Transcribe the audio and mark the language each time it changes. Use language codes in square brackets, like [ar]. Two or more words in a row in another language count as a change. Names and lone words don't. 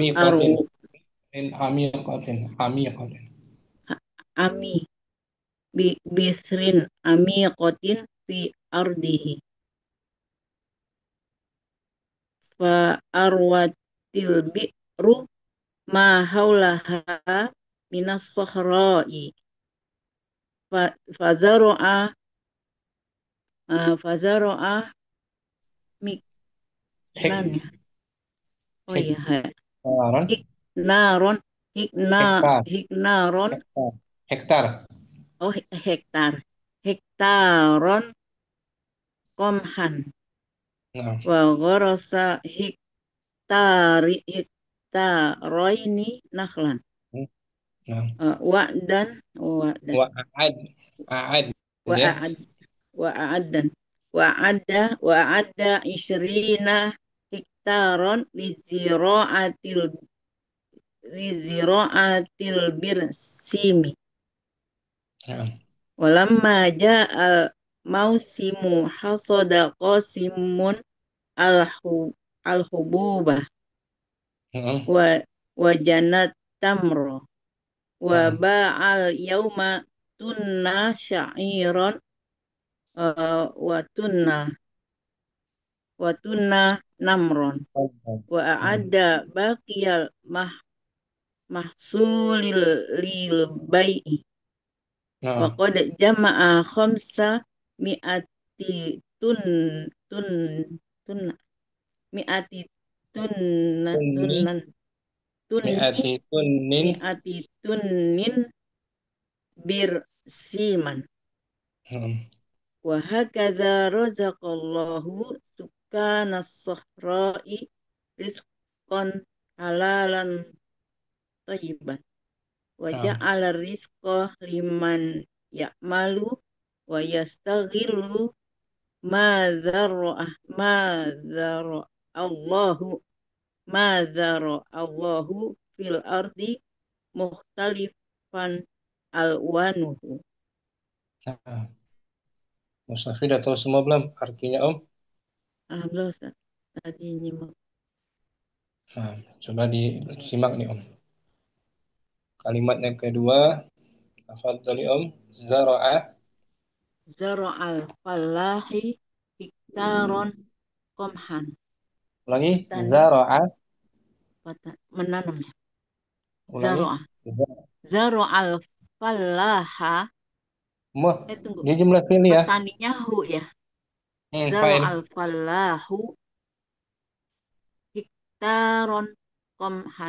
[ar] عميقةٍ. من عميقةٍ. Amiqatin. عامي بئرٍ عميقةٍ في أرضه فأروت البئر ما حولها من الصحراء فزرع فزرع مكنًا Hek, [id] ya. Oh iya, [ar] hektaron, hiknaron hektar, hiknaron hektar, hektar. oh هكتارًا قمحًا [id] Nah, [ar] وغرس هكتارين نخلًا [id] nah. [ar] وعدًا وعدًا وأعد، أعد wa [id] ya. [ar] أعد وأعدّ وأعدّ عشرين هكتارًا لزراعة البرسيم [id] Nah, [ar] ولما جاء الموسمُ حصادَ قاسمٌ الحبوبة [id] nah, [ar] ووجنت تمرًا و [id] nah. [ar] باع اليوم طنًّا شعيرًا وطنًّا نمرًا و [id] Nah, [ar] أعدّ باقي المحصول للبيع و [id] nah. [ar] قد جمع خمس مئة طن طن طن مئة Tunni, طنًّا طنٍّ مئة طنٍّ. مئة طنٍّ برسيمًا [id] Nah, [ar] وهكذا رزق الله سكان الصحراء رزقًا حلالًا طيبًا و [id] nah, [ar] جعل رزقًا لمن يعمل ويستغل ما ذرّأه ما ذرأ الله ما ذرأ الله في الأرض مختلفًا ألوانه. [id] nah. Mustafi udah tahu semua belum artinya Om? Alhamdulillah Ustaz. Tadi nyimak Nah, coba disimak nih Om. Kalimat yang kedua, tafadhali Om. Zara'a, [ar] زرع الفلاحِ هكتارًا قمحًا. [id] ulangi. Petani [ar] Zara'a, [id] menanam ya. ulangi. [ar] زرعه. زرع الفلاحَ. [id] Tunggu. Dia jumlah fi'il ya. Petaninya hu ya. Zara'al [ar] Fa'il. فلاحُ هكتارًا قمحًا.